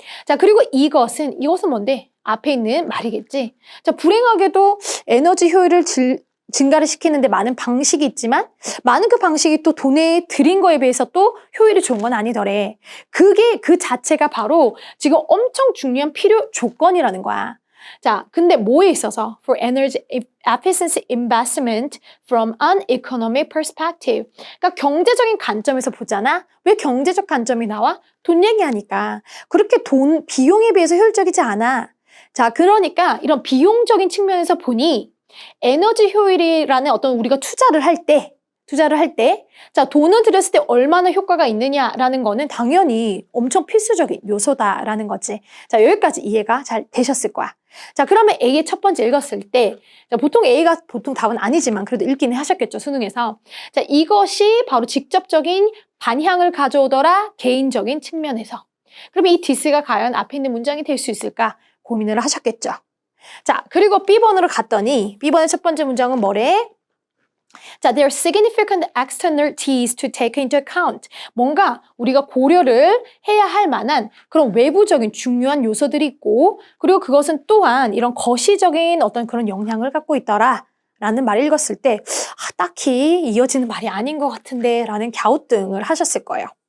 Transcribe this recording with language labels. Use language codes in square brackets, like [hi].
[ko] 자, 그리고 이것은 뭔데? 앞에 있는 말이겠지. 자, 불행하게도 에너지 효율을 증가를 시키는데 많은 방식이 있지만 많은 그 방식이 또 돈에 들인 거에 비해서 또 효율이 좋은 건 아니더래. 그게 그 자체가 바로 지금 엄청 중요한 필요 조건이라는 거야. 자, 근데 뭐에 있어서 [en] for energy efficiency investment from an economic perspective. [ko] 그러니까 경제적인 관점에서 보잖아. 왜 경제적 관점이 나와? 돈 얘기하니까. 그렇게 비용에 비해서 효율적이지 않아. 자, 그러니까 이런 비용적인 측면에서 보니 에너지 효율이라는 어떤 우리가 투자를 할 때, 자, 돈을 들였을 때 얼마나 효과가 있느냐라는 거는 당연히 엄청 필수적인 요소다라는 거지. 자, 여기까지 이해가 잘 되셨을 거야. 자, 그러면 A의 첫 번째 읽었을 때, 자, 보통 A가 보통 답은 아니지만 그래도 읽기는 하셨겠죠, 수능에서. 자, 이것이 바로 직접적인 반향을 가져오더라, 개인적인 측면에서. 그러면 이 디스가 과연 앞에 있는 문장이 될 수 있을까? 고민을 하셨겠죠. 자, 그리고 B번으로 갔더니 B번의 첫 번째 문장은 뭐래? [en] 자, there are significant externalities to take into account. [ko] 뭔가 우리가 고려를 해야 할 만한 그런 외부적인 중요한 요소들이 있고 그리고 그것은 또한 이런 거시적인 어떤 그런 영향을 갖고 있더라 라는 말을 읽었을 때 딱히 이어지는 말이 아닌 것 같은데 라는 갸우뚱을 하셨을 거예요.